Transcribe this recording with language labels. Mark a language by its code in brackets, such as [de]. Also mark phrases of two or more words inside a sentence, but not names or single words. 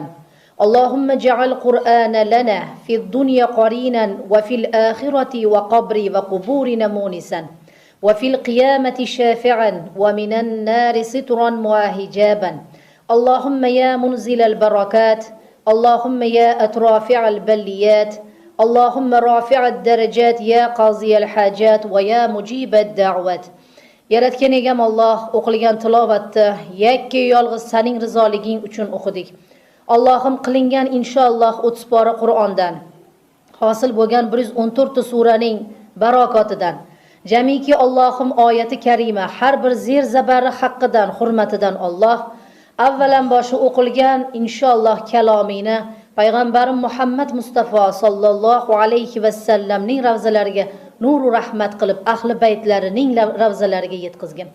[ar] اللهم اجعل القرآن لنا في الدنيا قرينا وفي الآخرة وقبر وقبورنا مونسا وفي القيامة شافعا ومن النار سترا وحجابا. اللهم يا منزل البركات، اللهم يا أترافع البليات، اللهم رافع الدرجات يا قاضي الحاجات ويا مجيب الدعوات. [uz] Yaratgan egam Alloh, o'qilgan tilovatni yakka yolg'iz sening rizoliging uchun o'qidik. Allohim qilingan inshaalloh 30 pora Qur'ondan, hosil bo'lgan 114 ta suraning barokotidan, jamiki Allohim oyati karima har bir zer zabari haqqidan, hurmatidan Alloh avvalan boshi o'qilgan inshaalloh kalomini payg'ambarim Muhammad Mustafa sallallohu alayhi va sallamning ravzalariga nur va rahmat qilib ahli baytlarining ravzalariga yetkazgin.